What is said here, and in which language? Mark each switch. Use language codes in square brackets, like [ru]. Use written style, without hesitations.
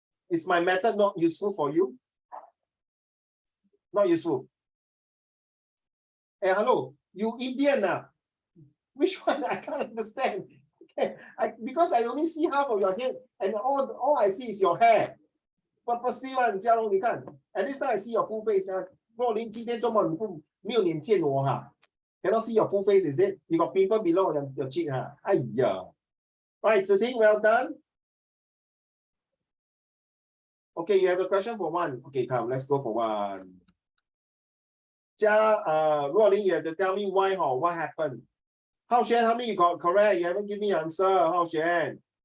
[en] Is my method not useful for you? Not useful. Hey, hello, you Indian now. Which one? I can't understand. Okay. Because I only see half of your head and all I see is your hair. Purposely one, Jia Long, [zh] 你看. [en] And this time I see your full face. [zh] Rolling, 今天周末你不没有脸见我哈? [en] Cannot see your full face, is it? You got pimple below your cheek, huh? Aiya. Right, Ziting, well done. Okay, you have a question for one. Okay, come, let's go for one. Rolling, you have to tell me why or what happened. Hao Xuan, how many you got correct? You haven't given me an answer, Hao Xuan.